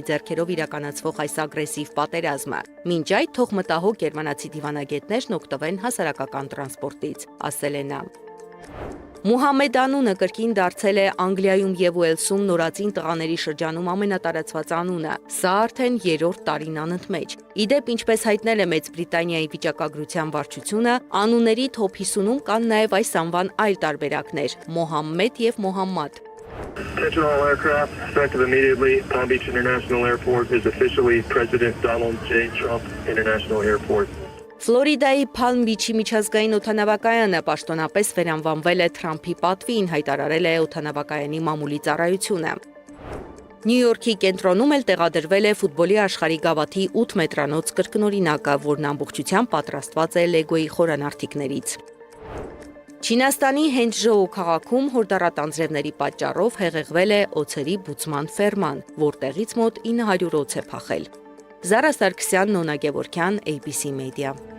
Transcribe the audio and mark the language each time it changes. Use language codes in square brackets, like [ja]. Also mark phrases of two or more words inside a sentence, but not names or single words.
[hy] ձեռքերով իրականացվող այս ագրեսիվ պատերազմը։ Մինչ այդ թող մտահոգ գերմանացի դիվանագետներն օգտվեն հասարակական տրանսպորտից, ասել է նա։ Մուհամմեդ անունը կրկին դարձել է Անգլիայում եւ Ուելսում նորածին տղաների շրջանում ամենատարածված անունը։ Սա արդեն 3-րդ տարին անընդմեջ։ Իդեպ, ինչպես հայտնել է Մեծ Բրիտանիայի վիճակագրության վարչությունը, անունների top 50-ում կան նաեւ այս անվան այլ տարբերակներ՝ Մոհամմեդ եւ Մոհամմադ։ [en] Attention all aircraft, effective immediately. Palm Beach International Airport is officially President Donald J. Trump International Airport. [hy] Ֆլորիդայի Palm Beach-ի միջազգային օդանավակայանը պաշտոնապես վերանվանվել է Թրամփի պատվին, հայտարարել է օդանավակայանի մամուլի ծառայությունը։ Նյու Յորքի կենտրոնում էլ տեղադրվել է ֆուտբոլի աշխարհի գավաթի 8 մետրանոց կրկնօրինակը, որն ամբողջությամբ պատրաստված է Լեգոյի խորանարդիկներից։ Չինաստանի Հենջժոու քաղաքում հորդառատ անձրևների պատճառով հեղեղվել է օձերի բուծման ֆերման, որտեղից մոտ 900 օձ է փախել։ Զարա Սարգսյան, Նոնա Գևորգյան, ABC Media։